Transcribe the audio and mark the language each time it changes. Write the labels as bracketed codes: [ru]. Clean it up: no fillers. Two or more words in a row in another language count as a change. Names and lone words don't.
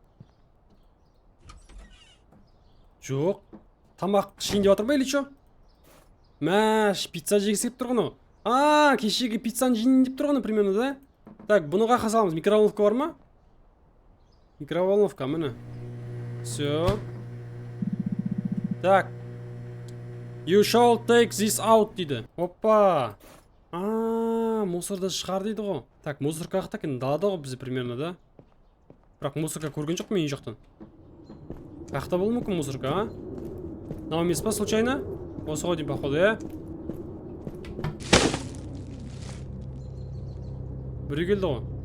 [kk] Жоқ. Тамақ ішейін деп отыр ба [ru] или что? [kk] Мәш, пицца жегісі келіп тұрғаны. Кешегі пиццаны жейін деп тұрғаны [ru] примерно, да? [kk] Так, бұны қаққа саламыз. Микроволновка бар ма? Микроволновка, міне. [ru] Все. Так. [en] You shall take this out дейді. Опа. [kk] Мусорды шығар дейді ғой. Так, мусорка қақта екен, далада ғой бізде [ru] примерно, да? [kk] Бірақ мусорка көрген жоқ мен үй жақтан. Қақта болу мүмкін мусорка, а? Мынау емес па случайно? Осы ғой деймін, походу, біреу келді ғой.